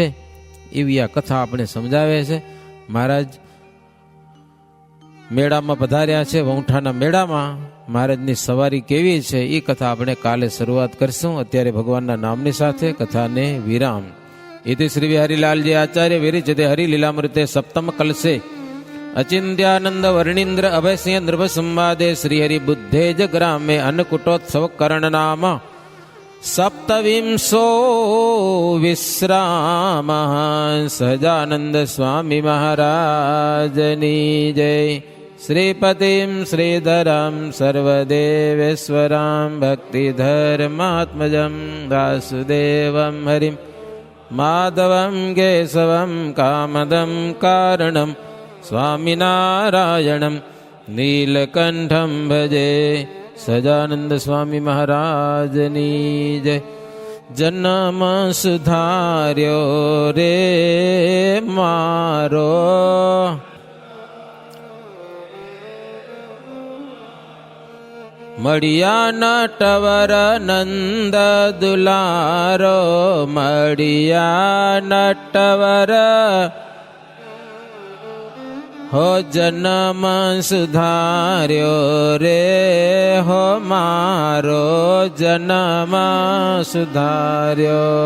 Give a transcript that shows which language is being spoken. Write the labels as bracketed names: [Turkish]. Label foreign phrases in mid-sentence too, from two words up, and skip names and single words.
[Gujarati] એવી આ કથા આપણે સમજાવે છે. મહારાજ મેળામાં પધાર્યા છે, વૌઠાના મેળામાં. મહારાજની સવારી કેવી છે એ કથા આપણે કાલે શરૂઆત કરશું. અત્યારે ભગવાનના નામની સાથે કથાને વિરામ. [Sanskrit] ઇતિ શ્રી હરિલાલજી આચાર્ય વિરચિતે હરિલીલામૃતે સપ્તમ કલશે अचिंत्यानंद वर्णींद्र अभयसिंह नृभ संवादे श्रीहरि बुद्धे जग्रामे अन्नकूटोत्सव करण नाम सप्तविंशो विश्राम [Gujarati] સજાનંદ સ્વામી મહારાજની જય। [Sanskrit] श्रीपतिं श्रीधरं सर्वदेवेश्वरं भक्तिधर्मात्मजं वासुदेवं हरिं माधवं केशवं कामदं कारणं स्वामिनारायणं नीलकंठं भजे। [Gujarati] સજાનંદ સ્વામી મહારાજની જય। જન્મ સુધાર્યો રે મારો મડિયા નટવર નંદ દુલારો મડિયા નટવર હો જન્મ સુધાર્યો રે હો મારો જન્મ સુધાર્યો।